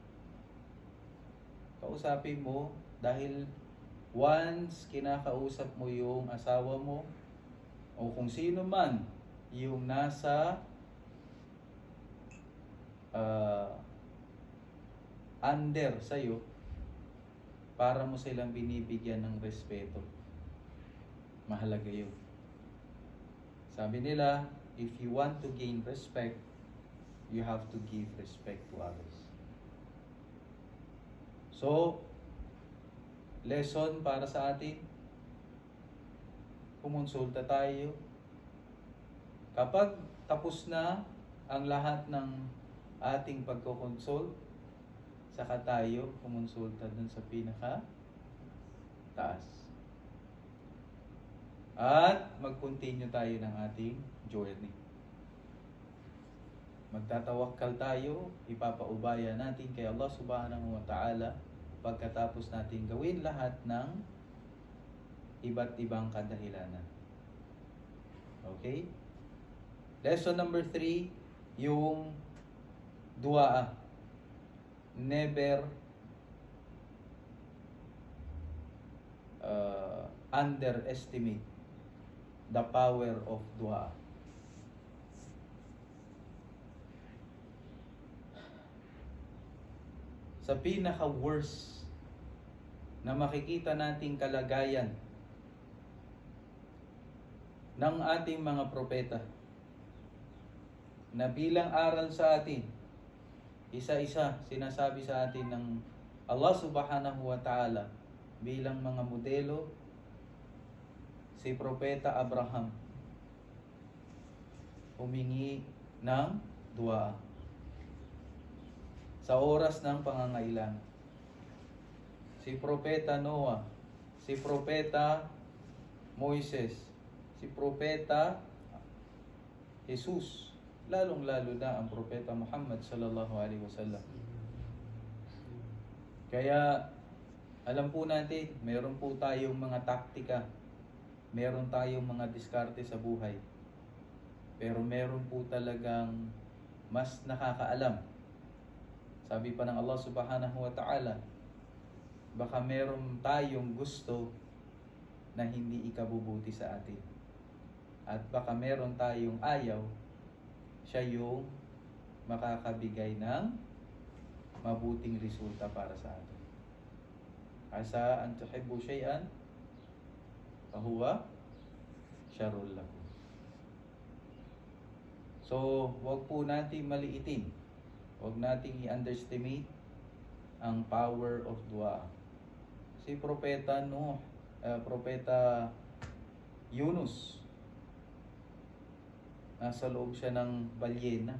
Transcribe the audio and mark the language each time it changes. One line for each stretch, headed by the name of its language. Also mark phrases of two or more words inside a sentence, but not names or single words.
Filipino: Kausapin mo dahil once kinakausap mo yung asawa mo o kung sino man yung nasa uh, under sa'yo para mo silang binibigyan ng respeto. Mahalaga yun. Sabi nila,
English: if you want to gain respect, you have to give respect to others.
Filipino: So, lesson para sa atin, kumonsulta tayo. Kapag tapos na ang lahat ng ating pagkukonsult, saka tayo kumonsulta dun sa pinaka taas. At mag-continue tayo ng ating journey. Magtatawakkal tayo, ipapaubaya natin kay
Arabic: الله سبحانه وتعالى
Filipino: pagkatapos natin gawin lahat ng iba't ibang kadahilanan. Okay?
English: Lesson number 3,
Filipino: yung dua.
English: Never underestimate the power of dua.
Filipino: Sa pinaka-worst na makikita nating kalagayan ng ating mga propeta na bilang aral sa atin, isa-isa sinasabi sa atin ng
Arabic: الله سبحانه وتعالى
Filipino: bilang mga modelo, si Propeta Abraham humingi ng dua sa oras ng pangangailangan. Si Propeta Noah, si Propeta Moises, si Propeta Jesus, lalong-lalo na ang Propeta Muhammad
Arabic: صلى الله عليه وسلم.
Filipino: Kaya alam po natin, meron po tayong mga taktika, meron tayong mga diskarte sa buhay. Pero meron po talagang mas nakakaalam. Sabi pa ng
Arabic: الله سبحانه وتعالى,
Filipino: baka meron tayong gusto na hindi ikabubuti sa atin. At baka meron tayong ayaw, siya yung makakabigay ng mabuting resulta para sa atin.
Arabic: عسى أن تحبوا شيئا فهو شر لكم.
Filipino: So, wag po natin maliitin. Wag nating i-underestimate ang
English: power of dua.
Filipino: Si Propeta Nuh, Propeta Yunus, nasa loob siya ng balyena.